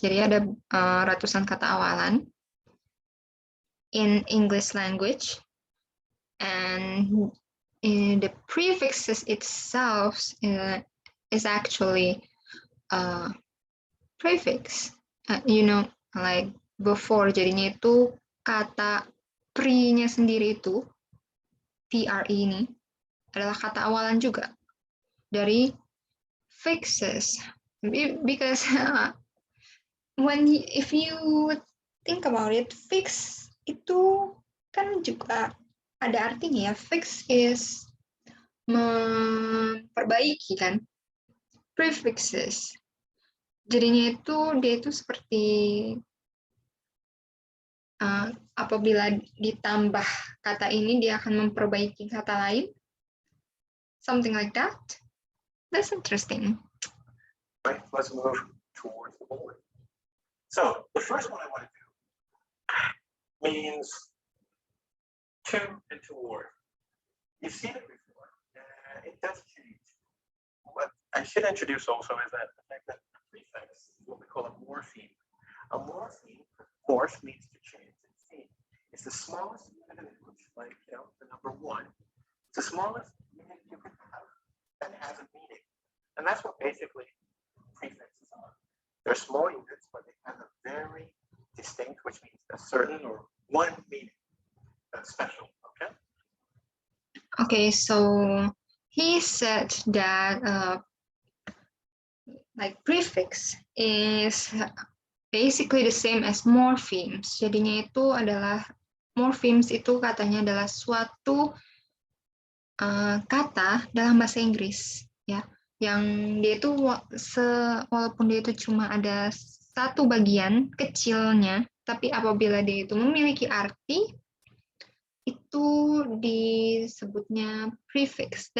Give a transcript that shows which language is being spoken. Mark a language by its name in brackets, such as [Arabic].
[Indonesian] Jadi ada ratusan kata awalan [English] in English language. And the prefixes itself is actually a prefix. You know, like before, [Indonesian] jadinya itu kata pre-nya sendiri itu, PRE ini, adalah kata awalan juga dari fixes. [English] Because if you think about it, fix [Indonesian] itu kan juga ada artinya ya. [English] Fix is [Indonesian] memperbaiki kan. Prefixes jadinya itu dia itu seperti apabila ditambah kata ini dia akan memperbaiki kata lain, [English] something like that. That's interesting. Right, let's move towards the board. So the first one I want to do means to and toward. You've seen it before. It does change. What I should introduce also is that the fact that a prefix is what we call a morpheme. A morpheme, morph means to change. It's the smallest unit of English, like the number 1. It's the smallest unit you can have that has a meaning. And that's what basically prefixes are. They're small units, but they have a very distinct, which means a certain or one meaning that's special, okay? Okay, so he said that like prefix is basically the same as morphemes. [Indonesian] Jadinya itu adalah morphemes itu katanya adalah suatu kata dalam bahasa Inggris, ya, yang dia itu walaupun dia itu cuma ada satu bagian kecilnya, tapi apabila dia itu memiliki arti, itu disebutnya prefix.